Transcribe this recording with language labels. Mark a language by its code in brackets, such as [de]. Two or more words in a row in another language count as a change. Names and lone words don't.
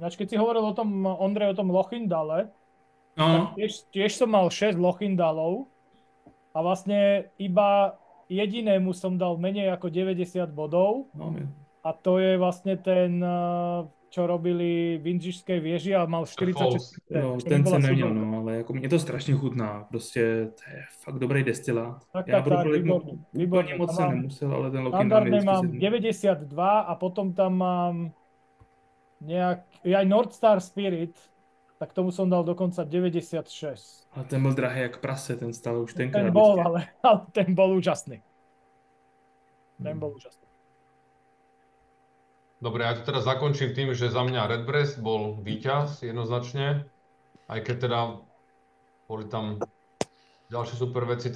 [sk] Ináč, keď si hovoril o tom, Ondrej, o tom Lochindale, tak tiež som mal 6 Lochindalov a vlastne iba jedinému som dal menej ako 90 bodov a to je vlastne ten, čo robili v Indžišskej věži a mal 46. [cs] No, ten jsem neměl, no, ale jako mě to strašně chutná, prostě to je fakt dobrý destilát. Já výborně moc se nemusel, ale ten Lochindal [sk] mi mám 92 a potom tam mám aj North Star Spirit, tak tomu som dal dokonca 96. [cs] Ale ten byl drahý jak prase, ten stal už tenkrát. [sk] Ten bol, ale ten bol úžasný. Dobre, ja to teda zakončím tým, že za mňa Redbreast bol víťaz jednoznačne, aj keď teda boli tam ďalšie super veci.